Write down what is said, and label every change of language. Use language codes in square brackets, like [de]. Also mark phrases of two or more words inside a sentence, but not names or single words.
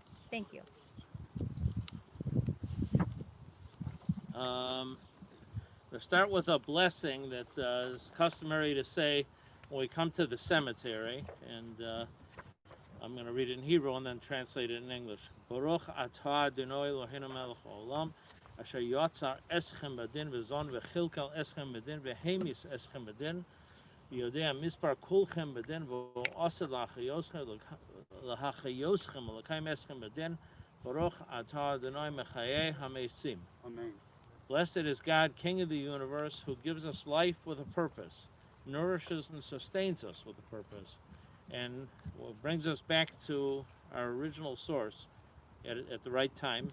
[en] Thank you. We'll start with a blessing that is customary to say when we come to the cemetery, and I'm going to read it in Hebrew and then translate it in English. [he] ברוך אתה אדוני אלהינו מלך העולם, אשר יצר אתכם בדין וזן וכלכל אתכם בדין והמית אתכם בדין, ויודע מספר כלכם בדין ועתיד להחיותכם לקיים אתכם בדין, ברוך אתה אדוני מחיה המתים. Amen. [en] Blessed is God, King of the universe, who gives us life with a purpose, nourishes and sustains us with a purpose, and brings us back to our original source at the right time.